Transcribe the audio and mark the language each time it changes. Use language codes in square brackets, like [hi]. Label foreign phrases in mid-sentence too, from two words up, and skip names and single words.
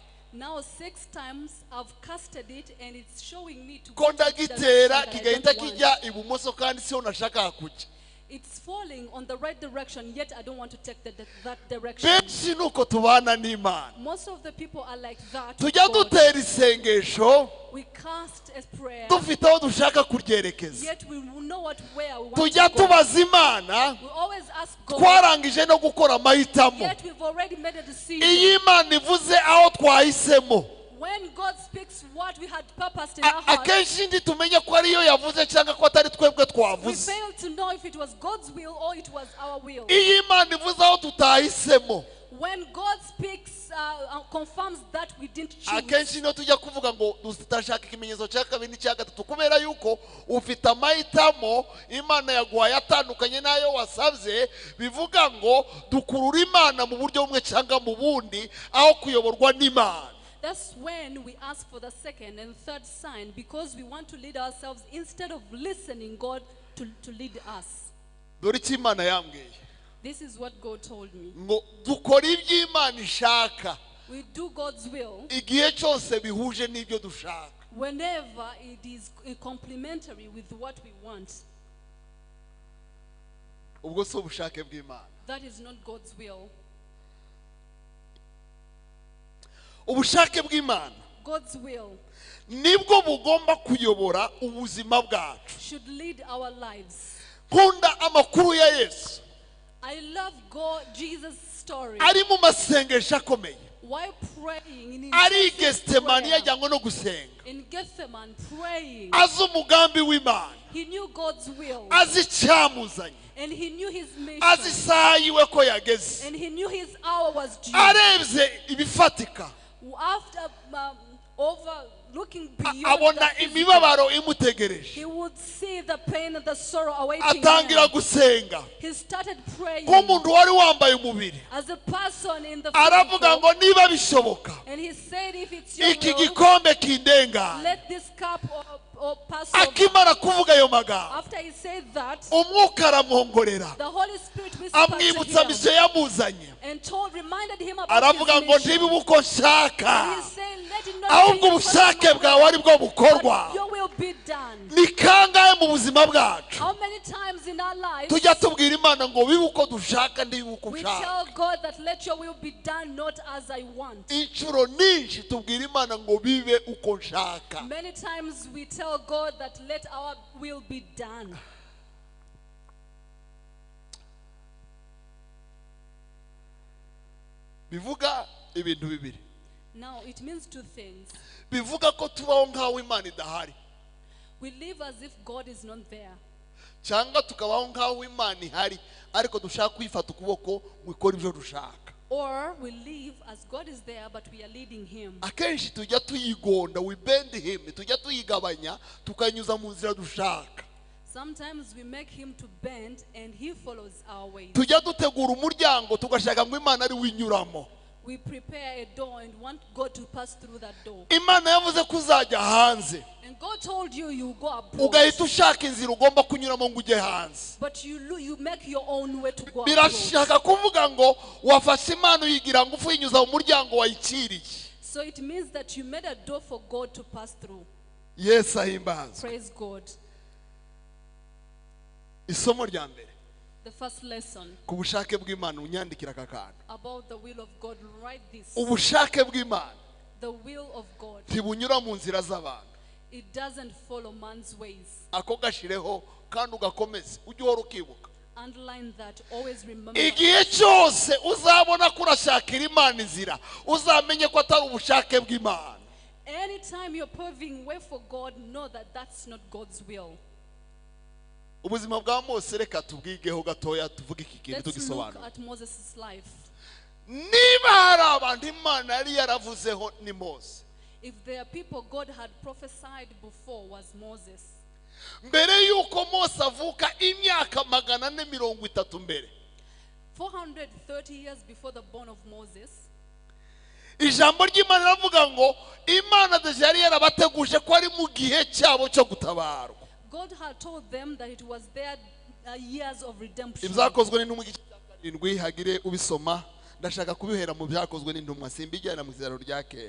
[en] Now 6 times I've casted it and it's showing me to [rw] Ko [en] go to the direction [rw] ndagitera [en] that I [rw] kigahita [en] don't want. [rw] kijya ibumoso kandi siho nashaka kujya. [en] It's falling on the right direction, yet I don't want to take that direction. [rw] Benshi nuko tubana n'Imana. [en] Most of the people are like that. [rw] Tujya [en] with God. [rw] dutera isengesho [en] We cast a prayer, [rw] dufite aho dushaka kuryerekeza. [en] yet we will know where we want [rw] Tujya [en] to go. [rw] tubaza Imana, [en] We always ask God, [rw] twarangije no gukora amahitamo. [en] yet we've already made a decision. [rw] Iyo Imana ivuze aho twahisemo, [en] When God speaks what we had purposed in our hearts, [rw] akenshi ndi tumenye ko ariyo yavuze cyangwa ko atari twebwe [en] we [rw] twavuze. [en] fail to know if it was God's will or it was our will. [rw] Iyo Imana ivuze aho tutahisemo, [en] When God speaks, confirms that we didn't choose. [rw] akenshi niyo tujya kuvuga ngo tutashaka ikimenyetso cya kabiri n'icya gatatu, kubera yuko ufite amahitamo Imana yaguhaye atandukanye n'ayo wasabye. Bivuga ngo dukurura Imana mu buryo bumwe cyangwa mu bundi aho kuyoborwa n'Imana. [en] That's when we ask for the second and third sign, because we want to lead ourselves instead of listening God to lead us. [rw] Dore icyo Imana yambwiye [en] This is what God told me. [rw] ngo dukora ibyo Imana ishaka [en] We do God's will [rw] igihe cyose bihuje n'ibyo dushaka. [en] whenever it is complementary with what we want. [rw] ubwo si ubushake bw'Imana. [en] That is not God's will. [rw] Ubushake bw'Imana [en] God's will [rw] nibwo bugomba kuyobora ubuzima bwacu. [en] should lead our lives. [rw] Nkunda amakuru ya Yesu [en] I love Jesus' story. [rw] ari mu masengesho akomeye. [en] While praying in [rw] Ari [en] intensive Getsemani prayer, [rw] yajyanywe no gusenga. [en] in Gethsemane praying, [rw] Azi umugambi w'Imana. [en] he knew God's will [rw] Azi icyamuzanye. [en] and he knew his [rw] Azi [en] mission [rw] isaha yiwe ko yageze. [en] and he knew his hour was due. [rw] Arebye ibifatika. [en] After overlooking beyond [rw] Abona [en] the physical, [rw] imibabaro imutegereje. [en] he would see the pain and the sorrow awaiting [rw] Atangira [en] him. [rw] gusenga. [en] He started praying [rw] Nk'umuntu wari wambaye umubiri. [en] as a person in the [rw] Aravuga [en] physical, [rw] ngo niba bishoboka [en] and he said, if it's your [rw] iki [en] will, [rw] gikombe kindengane. [en] let this cup or pass over. [rw] Akimara kuvuga ayo magambo [en] After he said that, [rw] umwuka aramwongorera [en] the Holy Spirit whispered [rw] amwibutsa [en] to him [rw] misiyo yamuzanye. [en] and reminded him about [rw] Aravuga ngo [en] his mission. [rw] ntibibe uko nshaka [en] And he said, let it not [rw] ahubwo [en] be [rw] ubushake bwawe ari bwo bukorwa. [en] but your will be done. [rw] Ni kangahe mu buzima bwacu [en] How many times in our lives [rw] tujya tubwira Imana ngo bibe uko dushaka ntibibe uko [en] we [rw] ushaka. [en] tell God that let your will be done, not as I want. [rw] Inshuro nyinshi tubwira Imana ngo bibe uko nshaka. [en] Many times we tell God that let our will be done. [rw] Bivuga ibintu bibiri. [en] Now it means two things. [rw] Bivuga ko tubaho nk'aho Imana idahari, [en] We live as if God is not there, [rw] cyangwa tukabaho nk'aho Imana ihari ariko dushaka kwifata ukuboko ngo ikore ibyo dushaka. [en] or we live as God is there but we are leading him. [rw] Akenshi tujya tuyigonda, [en] we bend him, [rw] tujya tuyigabanya tukanyuza mu nzira dushaka. [en] Sometimes we make him to bend and he follows our ways. [rw] Tujya dutegura umuryango tugashaka ngo Imana ari winyuramo. [en] We prepare a door and want God to pass through that door. [rw] Imana yavuze ko uzajya hanze, [en] And God told you you go abroad, [rw] ugahita ushaka inzira ugomba kunyuramo ngo ujye hanze. [en] but you make your own way to go abroad. [rw] Birashaka kuvuga ngo wafashe Imana uyigira ngo uyinyuza mu muryango wayikiriye. [en] So it means that you made a door for God to pass through. [rw] Yesu ahimbaza. [en] Praise God. [rw] Isomo rya mbere [en] The first lesson [rw] ku bushake bw'Imana, unyandikira aka kantu. [en] about the will of God, write this. [rw] Ubushake bw'Imana [en] The will of God, [rw] ntibunyura mu nzira z'abantu. [en] it doesn't follow man's ways. [rw] Ako gashireho kandi ugakomeze ujye uhora ukibuka. [en] Underline that, always remember. [rw] Igihe cyose uzabona ko urashakira Imana inzira, uzamenye ko atari ubushake bw'Imana. [en] Anytime you're paving way for God, know that that's not God's will. [rw] Ubuzima bwa Mose reka tubwigeho gatoya tuvuge iki kintu [en] Let's look [rw] tugisobanura. [en] at Moses' life. [rw] Niba hari abantu Imana yari yaravuzeho ni Mose. [en] If there are people God had prophesied before, was Moses. [rw] Mbere yuko Mose avuka imyaka 430 mbere, [en] 430 years before the born of Moses, [rw] ijambo ry'Imana ravuga ngo Imana deje yari yarabateguje ko ari mu gihe cyabo cyo gutabarwa. [en] God had told them that it was their years of redemption. [rw] Ibyakozwe n'intumwa igice cya 7 hagire ubisoma, ndashaka kubihera mu byakozwe n'intumwa simbijyana mu izaro rya kera.